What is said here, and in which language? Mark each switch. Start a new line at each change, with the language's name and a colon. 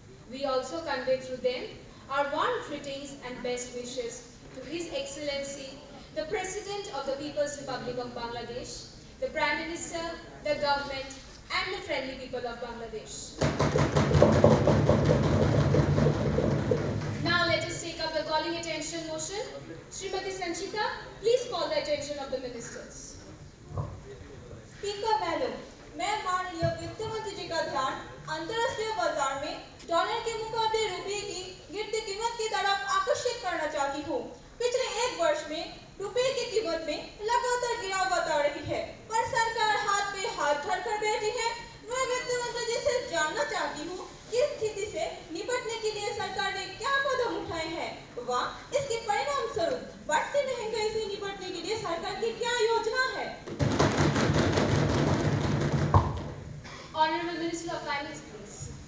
English: We also convey through them our warm greetings and best wishes to His Excellency, the President of the People's Republic of Bangladesh, the Prime Minister, the government, and the friendly people of Bangladesh. Now let us take up the calling attention motion. Srimati Sanchita, please call the attention of the ministers.
Hindi: Speaker madam, मैं माननीय वित्त मंत्री जी का ध्यान अंतर्राष्ट्रीय बाजार में dollar के मुकाबले रुपये की गिरती कीमत की तरफ आकर्षित करना चाहती हूँ। पिछले एक वर्ष में रुपये की कीमत में लगातार गिरावट आ रही है, पर सरकार हाथ पे हाथ धरकर बैठी है। मैं वित्त मंत्री जी से जानना चाहती हूँ कि इस स्थिति से निपटने के लिए सरकार ने क्या कदम उठाए हैं, व इसके परिणाम स्वरूप बढ़ती महंगाई से निपटने के लिए सरकार की क्या योजना है।
English: Honorable Minister of Finance, please.